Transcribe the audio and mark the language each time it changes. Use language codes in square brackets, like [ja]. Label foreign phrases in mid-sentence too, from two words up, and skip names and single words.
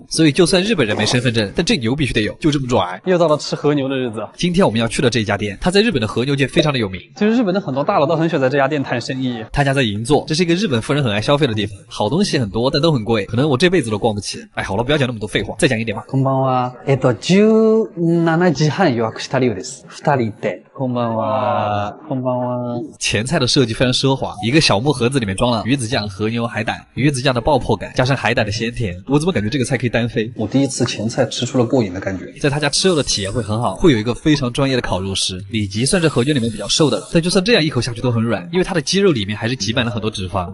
[zh] 所以就算日本人没身份证，但这牛必须得有，就这么拽。又到了吃和牛的日子。今天我们要去的这家店，它在日本的和牛界非常的有名。其实日本的很多大佬都很喜欢在这家店谈生意。他家在银座，这是一个日本富人很爱消费的地方，好东西很多，但都很贵，可能我这辈子都逛不起。哎，好了，不要讲那么多废话，再讲一点吧。 [ja] こんばんは。17時半予約した理由です。2人で。こんばんは。こんばんは。 [zh] 前菜的设计非常奢华，一个小木盒子里面装了鱼子酱、和牛、海胆，鱼子酱的爆破感加上海胆的鲜甜，我怎么感觉这个菜可以单飞？我第一次前菜吃出了过瘾的感觉。在他家吃肉的体验会很好，会有一个非常专业的烤肉师。里脊算是和牛里面比较瘦的了，但就算这样一口下去都很软，因为它的肌肉里面还是挤满了很多脂肪。